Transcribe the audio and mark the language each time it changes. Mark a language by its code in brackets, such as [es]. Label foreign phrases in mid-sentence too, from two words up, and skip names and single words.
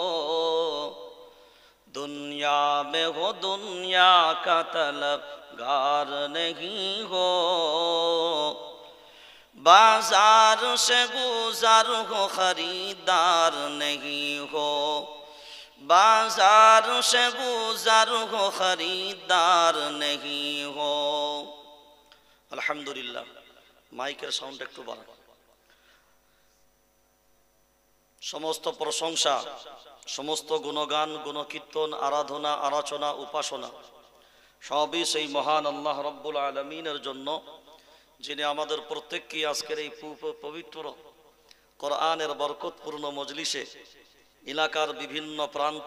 [ur] دنیا میں ہو دنیا کا طلبگار نہیں ہو بازار سے گزر ہو خریدار نہیں ہو بازار سے گزر ہو خریدار نہیں ہو الحمدللہ [bn] মাইকের সাউন্ড একটু বাড়ান সমস্ত প্রশংসা সমস্ত গুণগান গুণকীর্তন আরাধনা আরাচনা উপাসনা সবই সেই মহান আল্লাহ রব্বুল আলামিনের জন্য যিনি আমাদের প্রত্যেককে আজকের এই পবিত্র কোরআনের বরকতপূর্ণ মজলিসে এলাকার বিভিন্ন প্রান্ত